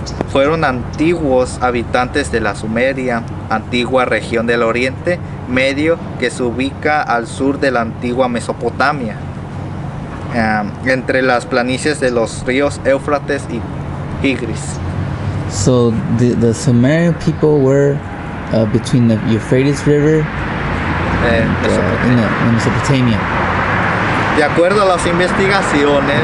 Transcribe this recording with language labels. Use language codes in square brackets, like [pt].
[es] fueron antiguos habitantes de la Sumeria, antigua región del Oriente Medio que se ubica al sur de la antigua Mesopotamia, entre las planicies de los ríos Éufrates y Tigris. [en] So the Sumerian people were between the Euphrates River in Mesopotamia. [es] De acuerdo a las investigaciones,